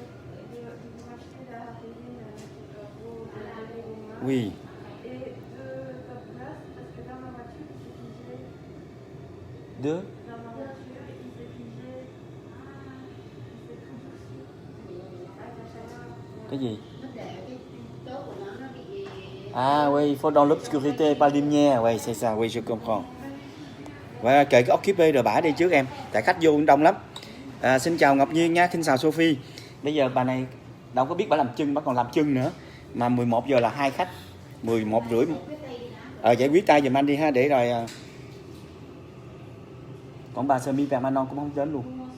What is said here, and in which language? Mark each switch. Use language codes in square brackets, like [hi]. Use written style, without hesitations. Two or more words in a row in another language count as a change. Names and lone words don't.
[fr] Oui. Et deux top glace, parce que dans ma voiture, il s'est figé. Deux? Dans ma voiture, il s'est figé. Il s'est tout durci. Avec la chaleur. [vi] Cái gì? Tố của nó bị... [fr] Ah oui, il faut dans l'obscurité, pas lumière. Oui, c'est ça, oui, je comprends. [vi] Và kệ cái occupé rồi bả đi trước em. Tại khách vô cũng đông lắm. Xin chào Ngọc Nhiên nha, xin chào Sophie. Bây giờ bà này đâu có biết bà làm chân, bà còn làm chân nữa. Mà 11 giờ là 2 khách, 11 rưỡi. Giải quyết tay giùm anh đi ha, để rồi. Còn bà [fr] semi permanent [vi] cũng không đến luôn.